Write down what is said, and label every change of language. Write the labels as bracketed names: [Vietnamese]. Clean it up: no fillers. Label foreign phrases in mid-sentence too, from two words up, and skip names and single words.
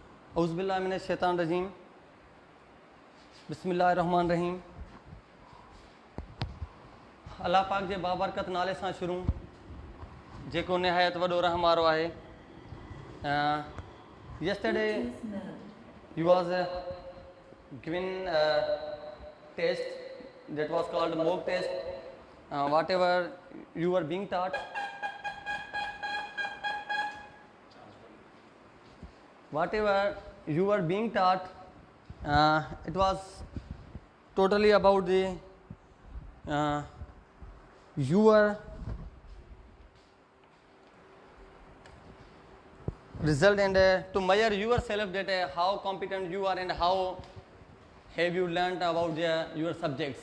[Arabic] أعوذ بالله من الشيطان الرجيم بسم الله الرحمن الرحيم. [Sindhi] अल्लाह पाक जे बाबरकत नाले सां शुरू जेको निहायत वॾो रहम वारो आहे। [English] Yesterday you was given test that was called mock test. Whatever you were being taught, it was totally about the your result and to measure yourself that how competent you are and how have you learned about your subjects.